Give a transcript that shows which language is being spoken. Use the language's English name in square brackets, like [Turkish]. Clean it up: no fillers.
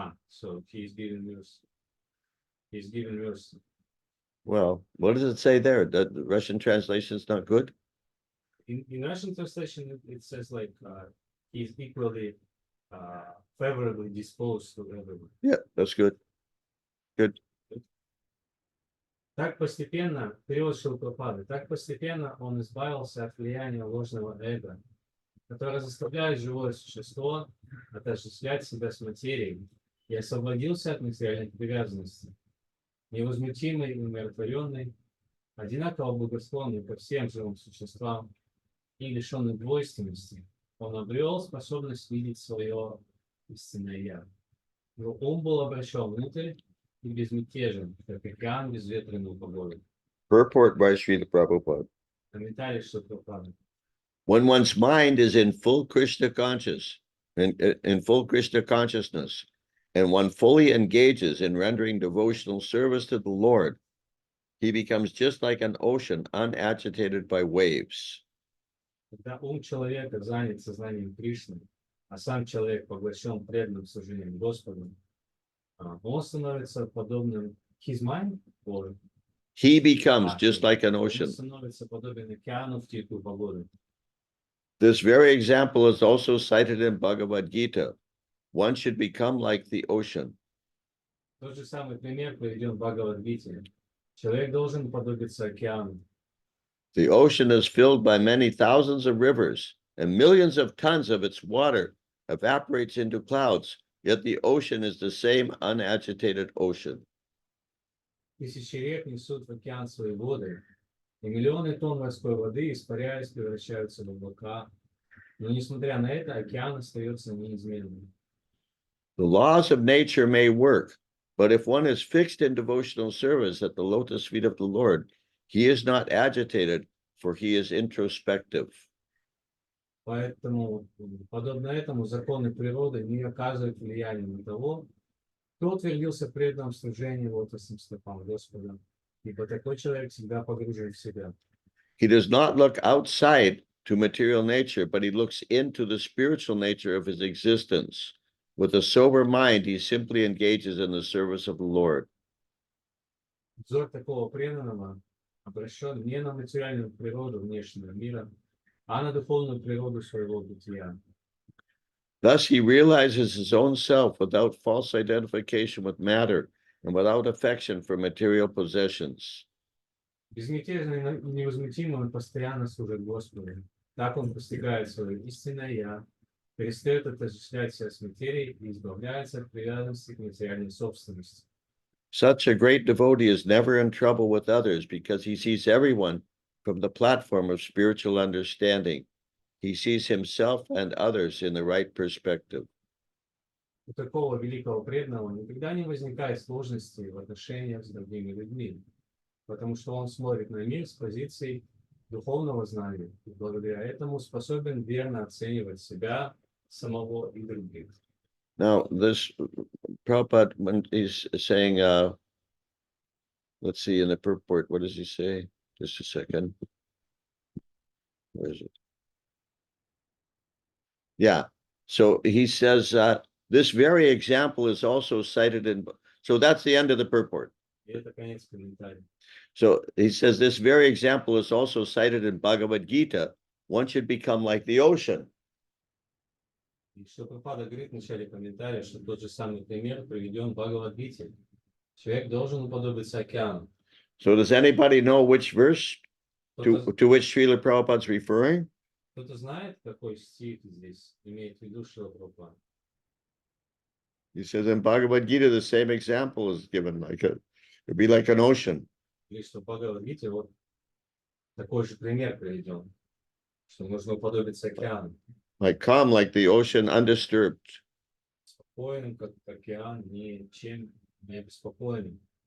[English] so he's giving mercy. Well, what does it say there? The Russian translation is not good? In Russian translation, it says like he's equally favorably disposed to everyone. Yeah, that's good. Good. [Russian] Так постепенно, перевод Шрилы Прабхупады, так постепенно он избавился от влияния ложного эго, которое заставляет живое существо отождествлять себя с материей, и освободился от материальных привязанностей. Невозмутимый и умиротворенный, одинаково благосклонный ко всем живым существам и лишенный двойственности, он обрел способность видеть свое истинное я. Его ум был обращен внутрь и безмятежен, как океан безветренную погоду. [English] Purport by Srila Prabhupada. [Russian] Комментарий Шрилы Прабхупады. [English] When one's mind is in full Krishna in full Krishna consciousness, and one fully engages in rendering devotional service to the Lord, he becomes just like an ocean unagitated by waves. [Russian] Когда ум человека занят сознанием Кришны, а сам человек поглощен преданным служением Господу, он становится подобным [English] his mind, or he becomes just like an [Russian] Он [English] ocean. [Russian] становится подобен океану в тихую погоду. [English] This very example is also cited in Bhagavad Gita. One should become like the ocean. [Russian] Тот же самый пример приведен в Бхагавад-гите. Человек должен подобиться океану. [English] The ocean is filled by many thousands of rivers, and millions of tons of its water evaporates into clouds, yet the ocean is the same unagitated ocean. [Russian] Тысячи рек несут в океан свои воды, и миллионы тонн морской воды, испаряясь, превращаются в облака. Но, несмотря на это, океан остается неизменным. [English] The laws of nature may work, but if one is fixed in devotional service at the lotus feet of the Lord, he is not agitated, for he is introspective. [Russian] Поэтому, подобно этому, законы природы не оказывают влияния на того, кто утвердился в преданном служении лотосным стопам Господа, ибо такой человек всегда погружен в себя. [English] He does not look outside to material nature, but he looks into the spiritual nature of his existence. With a sober mind, he simply engages in the service of the Lord. [Russian] Взор такого преданного обращен не на материальную природу внешнего мира, а на духовную природу своего бытия. [English] Thus, he realizes his own self without false identification with matter and without affection for material possessions. [Russian] Безмятежно и невозмутимо он постоянно служит Господу. Так он постигает свое истинное «Я», перестает отождествлять себя с материей и избавляется от привязанности к материальной собственности. [English] Such a great devotee is never in trouble with others because he sees everyone from the platform of spiritual understanding. He sees himself and others in the right perspective. [Russian] У такого великого преданного никогда не возникает сложностей в отношениях с другими людьми, потому что он смотрит на мир с позиции духовного знания и благодаря этому способен верно оценивать себя, самого и других. [English] Now, this Prabhupada, when he's saying, let's see in the purport, what does he say? Just a second. Where is it? Yeah. So he says this very example is also cited in, so that's the end of the purport. [Russian] И это конец комментария. [English] So he says this very example is also cited in Bhagavad Gita. One should become like the ocean. [Russian] И что Прабхупада говорит в начале комментария, что тот же самый пример приведен в Бхагавад-гите. Человек должен уподобиться океану. [English] So does anybody know which verse [Russian] Кто-то [English] to which Srila Prabhupada is referring? [Russian] кто-то знает, какой стих здесь имеет в виду Шрила Прабхупада? [English] He says in Bhagavad Gita, the same example is given, it'd be like an ocean. [Russian] Или что в Бхагавад-гите вот такой же пример приведен, что нужно уподобиться океану. [English] Like calm, like the ocean, undisturbed. [Russian] Спокойным, как океан, ничем не обеспокоенным.